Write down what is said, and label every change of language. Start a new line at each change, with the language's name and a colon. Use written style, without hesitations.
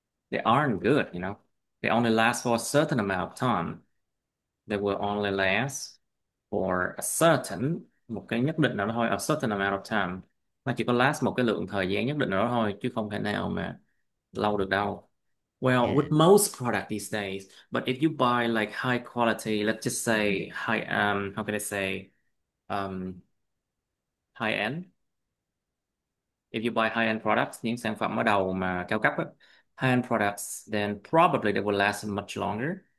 English: they aren't good, you know. They only last for a certain amount of time. They will only last for a certain,
Vietnamese: một cái nhất định nào đó thôi,
English: a certain amount of time.
Vietnamese: Nó chỉ có last một cái lượng thời gian nhất định nào đó thôi, chứ không thể nào mà lâu được đâu.
English: Well, with yeah. most product these days, but if you buy like high quality, let's just say how can I say, um, high end. If you buy high end products,
Vietnamese: những sản phẩm ở đầu mà cao cấp á,
English: high end products, then probably they will last much longer.